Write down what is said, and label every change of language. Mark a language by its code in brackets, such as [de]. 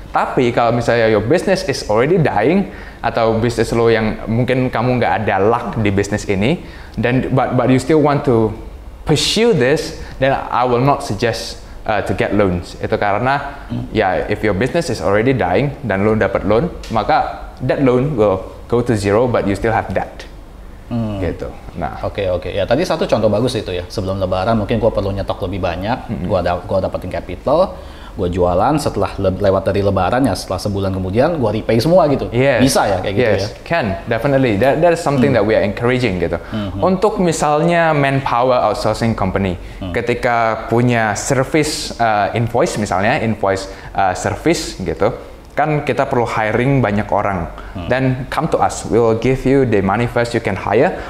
[id] Tapi kalau misalnya [en] your business is already dying, [id] atau bisnis lo yang mungkin kamu nggak ada luck di bisnis ini, [en] then but you still want to pursue this, then I will not suggest to get loans. [id] Itu karena ya, [en] if your business is already dying [id] dan lo dapat [en] loan, maka that loan will go to zero, but you still have debt. [id] Gitu. Nah, Oke. Ya tadi satu contoh bagus itu ya. Sebelum Lebaran mungkin gua perlu nyetok lebih banyak, gua dapetin capital, gua jualan, setelah lewat dari Lebaran ya, setelah sebulan kemudian gua repay semua gitu. Bisa ya kayak gitu ya? [en] Can, definitely. That is something that we are encouraging gitu. [id] Untuk misalnya manpower outsourcing company, ketika punya service invoice misalnya, invoice service gitu, kan kita perlu hiring banyak orang. [en] Then come to us, we will give you the money first, you can hire.